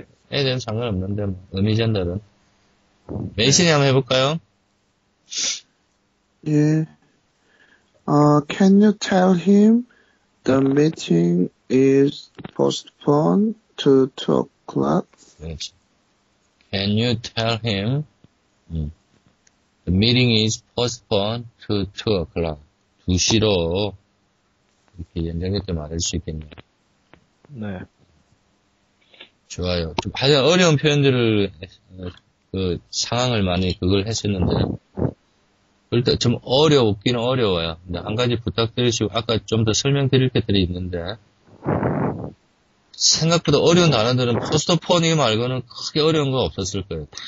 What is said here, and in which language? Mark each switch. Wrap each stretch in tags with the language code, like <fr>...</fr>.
<ko>애들은 상관없는데 뭐, 의미 전달은. 메이슨이 한번 해볼까요?</ko> <en>Yeah. Can you tell him the meeting is postponed to 2 o'clock?</en> <ko>그렇죠.</ko> <en>Can you tell him the meeting is postponed to 2 o'clock?</en> <ko>2시로 이렇게 연장됐다 말할 수 있겠네요. 네. 좋아요. 가장 어려운 표현들을, 상황을 많이 그걸 했었는데, 일단 좀 어렵기는 어려워요. 근데 한 가지 부탁드리시고, 아까 좀 더 설명드릴 것들이 있는데, 생각보다 어려운 단어들은 포스트폰 이거 말고는 크게 어려운 거 없었을 거예요.</ko>